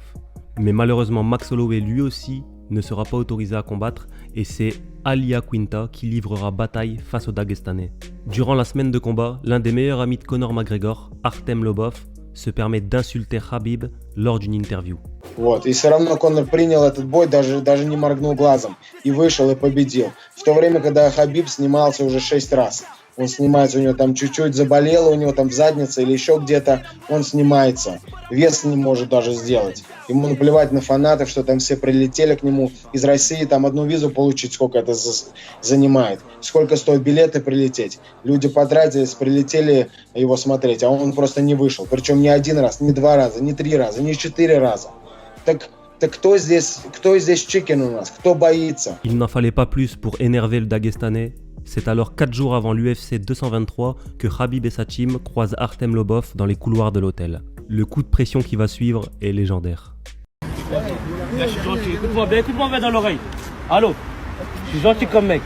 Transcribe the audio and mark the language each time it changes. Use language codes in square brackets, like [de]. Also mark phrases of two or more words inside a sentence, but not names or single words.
[fr] Mais malheureusement Max Holloway lui aussi ne sera pas autorisé à combattre et c'est Al Iaquinta qui livrera bataille face au Dagestanais. Durant la semaine de combat, l'un des meilleurs amis de Conor McGregor, Artem Lobov, se permet d'insulter Khabib lors d'une interview. [ru] Вот. И все равно Конор принял этот бой, даже не моргнул глазом, и вышел и победил. В то время, когда Хабиб снимался уже 6 раз. Он снимается, у него там чуть-чуть заболело, у него там в заднице или еще где-то, он снимается. Вес не может даже сделать. Ему наплевать на фанатов, что там все прилетели к нему из России, там одну визу получить, сколько это занимает. Сколько стоят билеты прилететь. Люди потратились, прилетели его смотреть, а он просто не вышел. Причем не 1 раз, не 2 раза, не 3 раза, не 4 раза. Так кто здесь чикен у нас? Кто боится? [fr] Il n'en fallait pas plus pour énerver le Dagestanais. C'est alors 4 jours avant l'UFC 223 que Khabib et sa team croisent Artem Lobov dans les couloirs de l'hôtel. Le coup de pression qui va suivre est légendaire. Je suis gentil, écoute-moi bien dans l'oreille. Allô, je suis gentil comme mec.